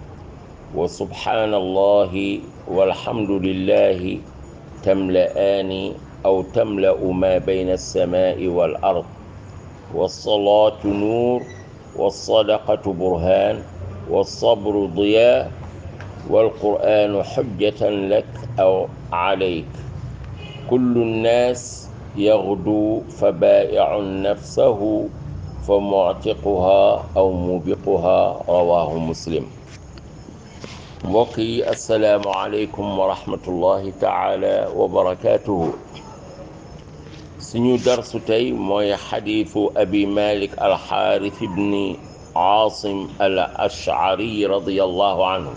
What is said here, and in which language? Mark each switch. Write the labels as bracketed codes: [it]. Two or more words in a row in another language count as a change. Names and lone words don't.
[ar] وسبحان الله والحمد لله تملأان أو تملأ ما بين السماء والأرض والصلاة نور والصدقة برهان والصبر ضياء والقرآن حجة لك أو عليك كل الناس يغدو فبائع نفسه فمعتقها أو موبقها رواه مسلم. [wo] mbokk yi [ar] السلام عليكم ورحمة الله تعالى وبركاته. [wo] suñu darsu tey mooy xadiisu abi malik alxaaris ibni aasim al ashari [ar] رضي الله عنه.